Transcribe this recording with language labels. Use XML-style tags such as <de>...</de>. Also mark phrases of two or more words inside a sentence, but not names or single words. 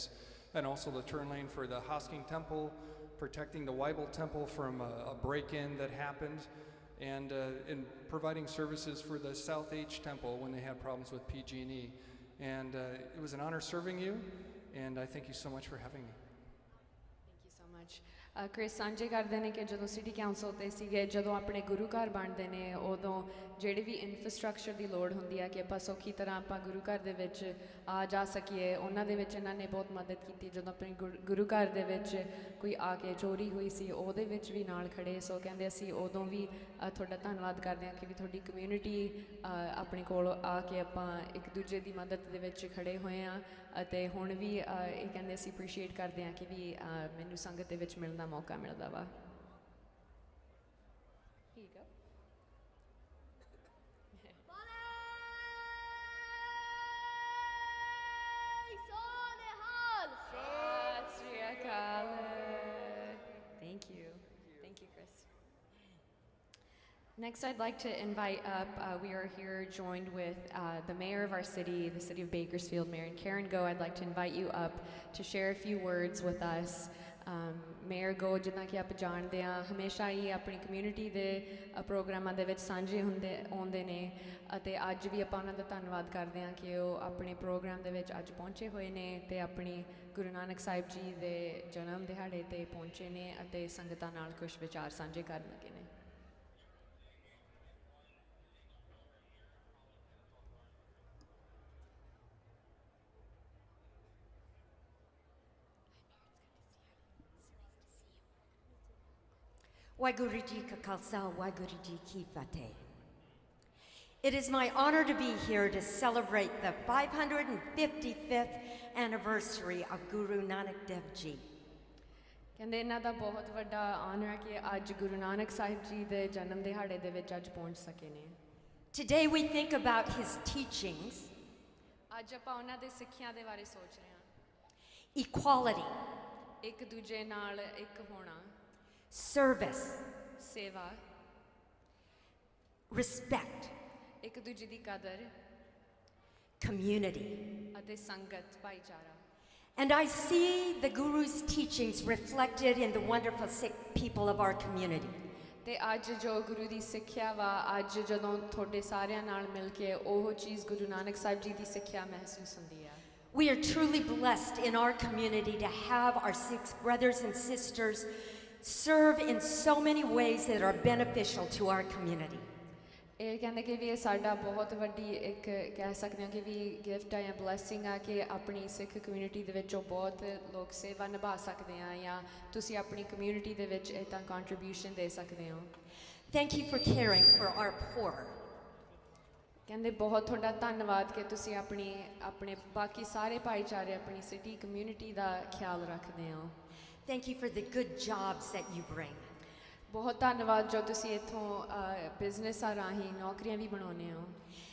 <en>And also the turn lane for the Hosking Temple, protecting the Weibel Temple from a break-in that happened, and in providing services for the South H Temple when they had problems with PG&E. And it was an honor serving you, and I thank you so much for having me. Thank you so much.</en> <pa>ਕ੍ਰਿਸ ਸਾਂਝੇ ਕਰਦੇ ਨੇ ਕਿ ਜਦੋਂ</pa> <en>city council</en> <pa>'ਤੇ ਸੀਗੇ ਜਦੋਂ ਆਪਣੇ ਗੁਰੂ ਘਰ ਬਣਦੇ ਨੇ ਉਦੋਂ ਜਿਹੜੀ ਵੀ ਇਨਫਰਾਸਟ੍ਰਕਚਰ ਦੀ ਲੋੜ ਹੁੰਦੀ ਹੈ ਕਿ ਆਪਾਂ ਸੌਖੀ ਤਰ੍ਹਾਂ ਆਪਾਂ ਗੁਰੂ ਘਰ ਦੇ ਵਿੱਚ ਆ ਜਾ ਸਕੀਏ ਉਹਨਾਂ ਦੇ ਵਿੱਚ ਇਹਨਾਂ ਨੇ ਬਹੁਤ ਮਦਦ ਕੀਤੀ ਜਦੋਂ ਆਪਣੇ ਗੁਰੂ ਘਰ ਦੇ ਵਿੱਚ ਕੋਈ ਆ ਕੇ ਚੋਰੀ ਹੋਈ ਸੀ ਉਹਦੇ ਵਿੱਚ ਵੀ ਨਾਲ ਖੜੇ ਸੋ ਕਹਿੰਦੇ ਅਸੀਂ ਉਦੋਂ ਵੀ ਤੁਹਾਡਾ ਧੰਨਵਾਦ ਕਰਦੇ ਹਾਂ ਕਿ ਵੀ ਤੁਹਾਡੀ ਕਮਿਊਨਿਟੀ ਆਪਣੇ ਕੋਲ ਆ ਕੇ ਆਪਾਂ ਇੱਕ ਦੂਜੇ ਦੀ ਮਦਦ ਦੇ ਵਿੱਚ ਖੜੇ ਹੋਏ ਹਾਂ ਅਤੇ ਹੁਣ ਵੀ ਇਹ ਕਹਿੰਦੇ ਅਸੀਂ ਅਪਰੀਸ਼ੀਏਟ ਕਰਦੇ ਹਾਂ ਕਿ ਵੀ ਮੈਨੂੰ ਸੰਗਤ ਦੇ ਵਿੱਚ ਮਿਲਣ ਦਾ ਮੌਕਾ ਮਿਲਦਾ ਵਾ ਠੀਕ ਆ</pa> <en>Thank you. Thank you, Chris. Next, I'd like to invite up, we are here joined with the mayor of our city, the city of Bakersfield, Mayor Karen Go. I'd like to invite you up to share a few words with us. Mayor Go,</en> <pa>ਜਿੱਦਾਂ ਕਿ ਆਪ ਜਾਣਦੇ ਆ ਹਮੇਸ਼ਾ ਹੀ ਆਪਣੀ ਕਮਿਊਨਿਟੀ ਦੇ ਪ੍ਰੋਗਰਾਮਾਂ ਦੇ ਵਿੱਚ ਸਾਂਝੇ ਆਉਂਦੇ ਨੇ ਅਤੇ ਅੱਜ ਵੀ ਆਪਾਂ ਉਹਨਾਂ ਦਾ ਧੰਨਵਾਦ ਕਰਦੇ ਹਾਂ ਕਿ ਉਹ ਆਪਣੇ ਪ੍ਰੋਗਰਾਮ ਦੇ ਵਿੱਚ ਅੱਜ ਪਹੁੰਚੇ ਹੋਏ ਨੇ ਅਤੇ ਆਪਣੀ ਗੁਰੂ ਨਾਨਕ ਸਾਹਿਬ ਜੀ ਦੇ ਜਨਮ ਦਿਹਾੜੇ 'ਤੇ ਪਹੁੰਚੇ ਨੇ ਅਤੇ ਸੰਗਤਾਂ ਨਾਲ ਕੁਝ ਵਿਚਾਰ ਸਾਂਝੇ ਕਰਨ ਲੱਗੇ ਨੇ ਵਾਹਿਗੁਰੂ ਜੀ ਕਾ ਖ਼ਾਲਸਾ, ਵਾਹਿਗੁਰੂ ਜੀ ਕੀ ਫ਼ਤਹਿ.</pa> <en>It is my honor to be here to celebrate the 555th anniversary of Guru Nanak Dev Ji.</en> <pa>ਕਹਿੰਦੇ ਇਹਨਾਂ ਦਾ ਬਹੁਤ ਵੱਡਾ ਆਨਰ ਹੈ ਕਿ ਅੱਜ ਗੁਰੂ ਨਾਨਕ ਸਾਹਿਬ ਜੀ ਦੇ ਜਨਮ ਦਿਹਾੜੇ ਦੇ ਵਿੱਚ ਅੱਜ ਪਹੁੰਚ ਸਕੇ ਨੇ</pa> <en>Today we think about his teachings,</en> <pa>ਅੱਜ ਆਪਾਂ ਉਹਨਾਂ ਦੇ ਸਿੱਖਿਆਂ ਦੇ ਬਾਰੇ ਸੋਚ ਰਹੇ ਹਾਂ</pa> <en>equality,</en> <pa>ਇੱਕ ਦੂਜੇ ਨਾਲ ਇੱਕ ਹੋਣਾ</pa> <en>service,</en> <pa>ਸੇਵਾ</pa> <en>respect,</en> <pa>ਇੱਕ ਦੂਜੇ ਦੀ ਕਦਰ</pa> <en>community.</en> <pa>ਅਤੇ ਸੰਗਤ ਭਾਈਚਾਰਾ</pa> <en>And I see the Guru's teachings reflected in the wonderful Sikh people of our community.</en> <pa>ਤੇ ਅੱਜ ਜੋ ਗੁਰੂ ਦੀ ਸਿੱਖਿਆ ਵਾ ਅੱਜ ਜਦੋਂ ਤੁਹਾਡੇ ਸਾਰਿਆਂ ਨਾਲ ਮਿਲ ਕੇ ਉਹ ਚੀਜ਼ ਗੁਰੂ ਨਾਨਕ ਸਾਹਿਬ ਜੀ ਦੀ ਸਿੱਖਿਆ ਮਹਿਸੂਸ ਹੁੰਦੀ ਆ</pa> <en>We are truly blessed in our community to have our Sikh brothers and sisters serve in so many ways that are beneficial to our community.</en> <pa>ਇਹ ਕਹਿੰਦੇ ਕਿ ਵੀ ਇਹ ਸਾਡਾ ਬਹੁਤ ਵੱਡੀ ਇੱਕ ਕਹਿ ਸਕਦੇ ਹਾਂ ਕਿ ਵੀ ਗਿਫਟ ਆ ਜਾਂ ਬਲੈਸਿੰਗ ਆ ਕਿ ਆਪਣੀ ਸਿੱਖ ਕਮਿਊਨਿਟੀ ਦੇ ਵਿੱਚੋਂ ਬਹੁਤ ਲੋਕ ਸੇਵਾ ਨਿਭਾ ਸਕਦੇ ਆ ਜਾਂ ਤੁਸੀਂ ਆਪਣੀ ਕਮਿਊਨਿਟੀ ਦੇ ਵਿੱਚ ਇੱਦਾਂ ਕੰਟਰੀਬਿਊਸ਼ਨ ਦੇ ਸਕਦੇ ਹੋ</pa> <en>Thank you for caring for our poor.</en> <pa>ਕਹਿੰਦੇ ਬਹੁਤ ਤੁਹਾਡਾ ਧੰਨਵਾਦ ਕਿ ਤੁਸੀਂ ਆਪਣੇ ਬਾਕੀ ਸਾਰੇ ਭਾਈਚਾਰੇ ਆਪਣੀ</pa> <en>city community</en> <pa>ਦਾ ਖਿਆਲ ਰੱਖਦੇ ਹੋ</pa> <en>Thank you for the good jobs that you bring.</en> <pa>ਬਹੁਤ ਧੰਨਵਾਦ ਜੋ ਤੁਸੀਂ ਇੱਥੋਂ ਬਿਜ਼ਨਸਾਂ ਰਾਹੀਂ ਨੌਕਰੀਆਂ ਵੀ ਬਣਾਉਂਦੇ ਹੋ</pa>